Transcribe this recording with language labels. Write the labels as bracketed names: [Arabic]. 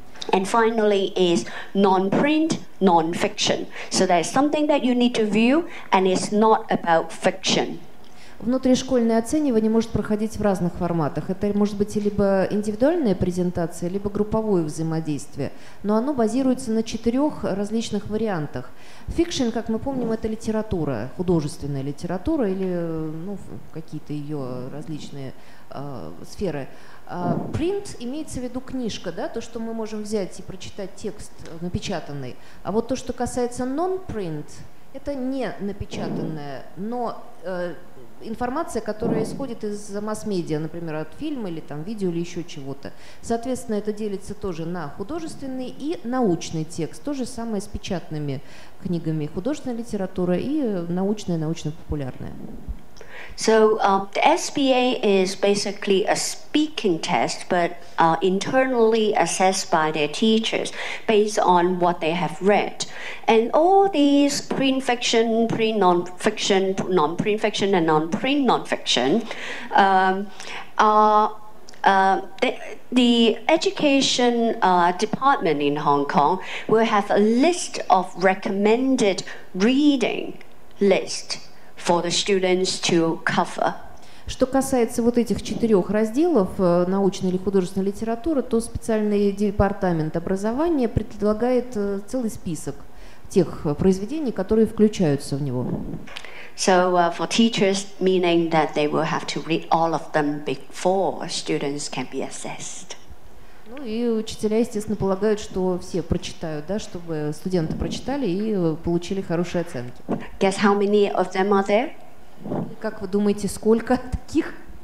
[English] And finally is non-print, non-fiction. So there's something that you need to view and it's not about fiction. [Russian] Внутришкольное оценивание может проходить в разных форматах. Это может быть либо индивидуальная презентация, либо групповое взаимодействие. Но оно базируется на 4 различных вариантах. Фикшн, как мы помним, это литература, художественная литература или какие-то ее различные сферы. Print имеется в виду книжка, да, то, что мы можем взять и прочитать текст напечатанный. А вот то, что касается non-print, это не напечатанное, но информация, которая исходит из масс-медиа, например, от фильма или там видео или еще чего-то. Соответственно, это делится тоже на художественный и научный текст. То же самое с печатными книгами. Художественная литература и научная, научно-популярная. [English] So the SBA is basically a speaking test, but internally assessed by their teachers based on what they have read. And all these print fiction, print non-fiction, non-print fiction, and non-print non-fiction are the education department in Hong Kong will have a list of recommended reading list for the students to cover. [Russian] Что касается вот этих 4 разделов научной или художественной литературы, то специальный департамент образования предлагает целый список тех произведений, которые включаются в него. [English] So for teachers, meaning that they will have to read all of them before students can be assessed. [Russian] Ну и учителя, естественно, полагают, что все прочитают, да, чтобы студенты прочитали и получили хорошие оценки. [English] Guess how many of them are there? [Russian] Как вы думаете, сколько таких?